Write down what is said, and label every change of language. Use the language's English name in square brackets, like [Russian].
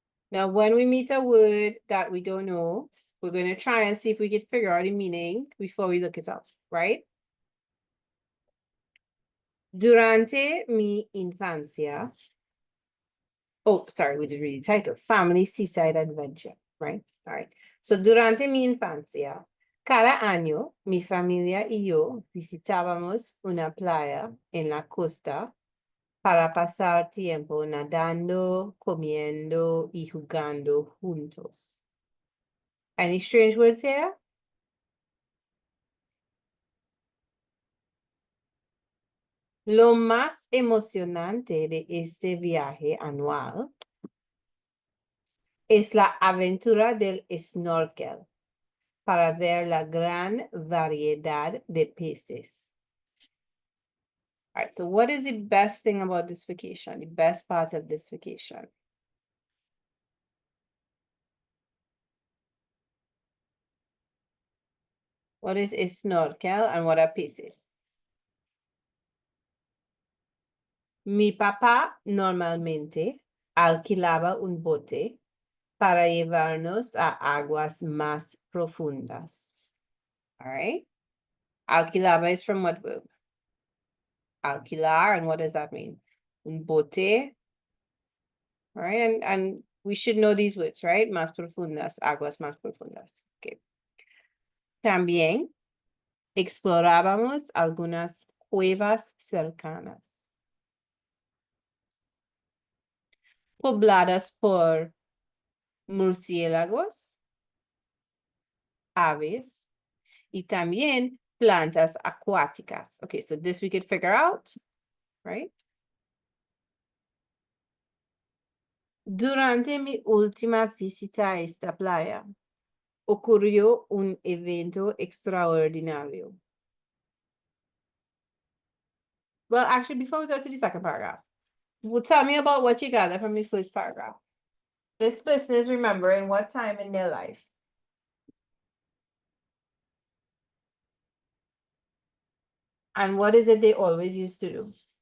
[English] Now, when we meet a word that we don't know, we're going to try and see if we can figure out the meaning before we look it up, right? [Spanish] Durante mi infancia. [English] Oh, sorry, we did read the title. Family Seaside Adventure, right? All right. So, [Spanish] durante mi infancia, cada año, mi familia y yo visitábamos una playa en la costa para pasar tiempo nadando, comiendo y jugando juntos. [English] Any strange words here? [Spanish] Lo más emocionante de este viaje anual es la aventura del snorkel para ver la gran variedad de peces. [English] All right, so what is the best thing about this vacation? The best part of this vacation? What is a snorkel and what are peces? [Spanish] Mi papá normalmente alquilaba un bote para llevarnos a aguas más profundas. [English] All right. Alquilaba is from what verb? Alquilar, and what does that mean? [Spanish] Un bote. [English] All right, and we should know these words, right? [Spanish] Más profundas, aguas más profundas. [English] Okay. [Spanish] También explorábamos algunas cuevas cercanas, pobladas por murciélagos, aves, y también plantas acuáticas. [English] Okay, so this we could figure out, right? [Spanish] Durante mi última visita a esta playa, ocurrió un evento extraordinario. [English] Well, actually, before we go to the second paragraph, tell me about what you gathered from the first paragraph. This person is remembering what time in their life. And what is it they always used to do?